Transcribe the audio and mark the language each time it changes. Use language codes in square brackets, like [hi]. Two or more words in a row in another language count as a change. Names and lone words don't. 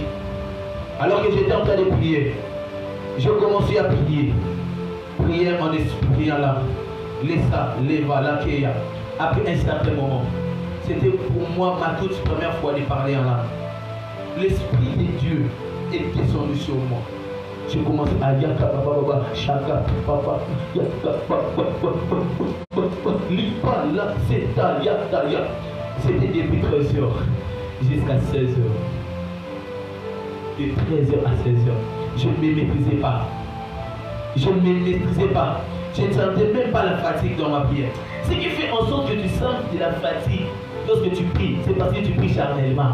[fr] Alors que j'étais en train de prier, j'ai commencé à prier. Prière en esprit, en l'âme. Laissa, leva, lakeya. Après un certain moment, c'était pour moi ma toute première fois de parler en langue. L'Esprit de Dieu est descendu sur moi. J'ai commencé à yaka baba shaka papa yaka baba lipa la seta yata ya. C'était depuis 13h jusqu'à 16h. De 13h à 16h. Je ne me maîtrisais pas. Je ne me maîtrisais pas. Je ne sentais même pas la fatigue dans ma prière. Ce qui fait en sorte que tu sens de la fatigue lorsque tu pries, c'est parce que tu pries charnellement.